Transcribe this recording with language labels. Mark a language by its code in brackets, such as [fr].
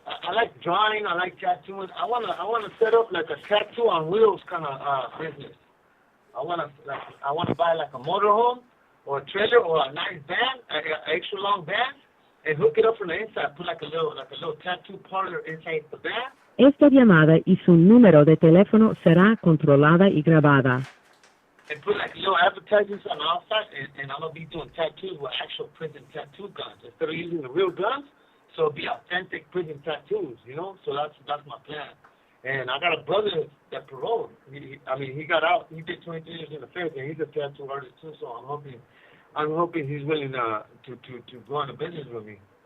[en] I like drawing. I like tattooing. I wanna set up like a tattoo on wheels kind of business. I wanna buy like a motorhome or a trailer or a nice van, an extra long van, and hook it up from the inside. Put like a little tattoo parlor inside the van. [es] Esta llamada y su número de teléfono será controlada y grabada. [en] And put like little advertisements on the outside, and I'm gonna be doing tattoos with actual prison tattoo guns instead of using the real guns. So it'll be authentic prison tattoos, you know. So that's my plan. And I got a brother that paroled. He got out. He did 23 years in the Fair, and he's a tattoo artist too. So I'm hoping he's willing to go into business with me.